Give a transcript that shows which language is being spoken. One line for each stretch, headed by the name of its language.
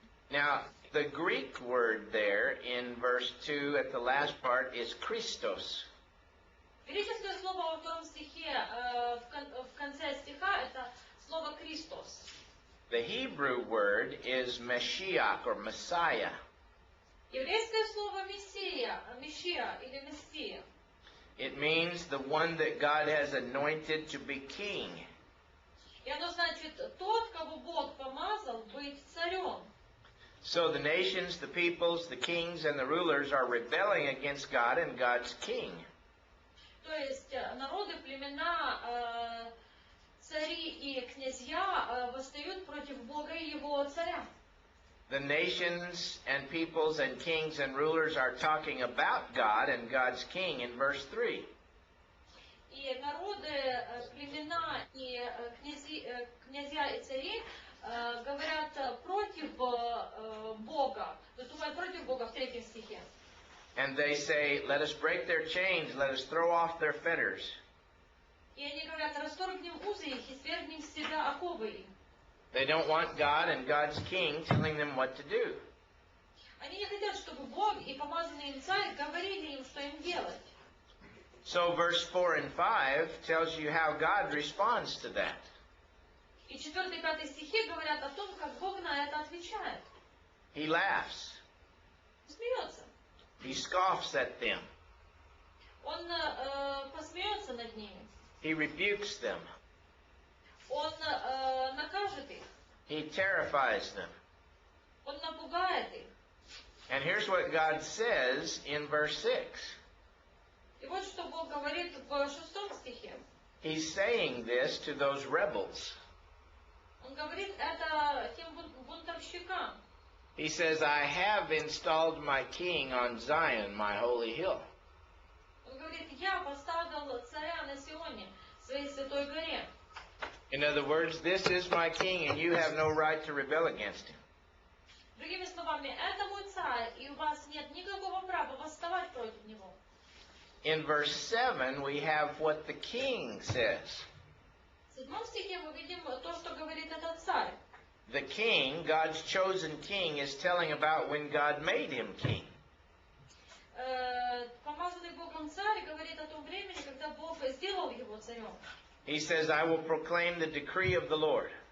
English: Now, the Greek word there in verse 2 at the last part is Christos.
Russian: Греческое слово во втором стихе, в конце стиха, это слово «Христос».
English: The Hebrew word is Mashiach or Messiah.
Russian: Еврейское слово «Мессия», «Мессия» или «Мессия».
English: It means the one that God has anointed to be king.
Russian: И оно значит тот, кого Бог помазал быть царем.
English: So the nations, the peoples, the kings, and the rulers are rebelling against God and God's king.
Russian: То есть народы, племена, цари и князья восстают против Бога и Его царя.
English: The nations and peoples and kings and rulers are talking about God and God's king in verse 3.
Russian: И народы, племена и князья и цари говорят против Бога, выступают против Бога в 3 стихе.
English: And they say, let us break their chains, let us throw off their fetters.
Russian: И они говорят, расторгнем узы их и свергнем с себя оковы их.
English: They don't want God and God's king telling them what to do.
Russian: Они не хотят, чтобы Бог и помазанный им царь говорили им, что им делать.
English: So verse 4 and 5 tells you how God responds to that.
Russian: И 4 и 5 стихи говорят о том, как Бог на это отвечает.
English: He laughs.
Russian: Смеется.
English: He scoffs at them.
Russian: Он посмеется над ними.
English: He rebukes them.
Russian: Он накажет их.
English: He terrifies them.
Russian: Он напугает их.
English: And here's what God says in verse 6.
Russian: И вот что Бог говорит в 6 стихе.
English: He's saying this to those rebels.
Russian: Он говорит это тем бунтовщикам.
English: He says, I have installed my king on Zion, my holy hill.
Russian: Он говорит, я поставил царя на Сионе, своей святой горе.
English: In other words, this is my king and you have no right to rebel against him.
Russian: Другими словами, это мой царь, и у вас нет никакого права восставать против него.
English: In verse 7, we have what the king says.
Russian: В 7 стихе мы видим то, что говорит этот царь.
English: The king, God's chosen king, is telling about when God made him king.
Russian: Помазанный Богом царь говорит о том времени, когда Бог сделал его царем.
English: He says, I will proclaim the decree of the Lord.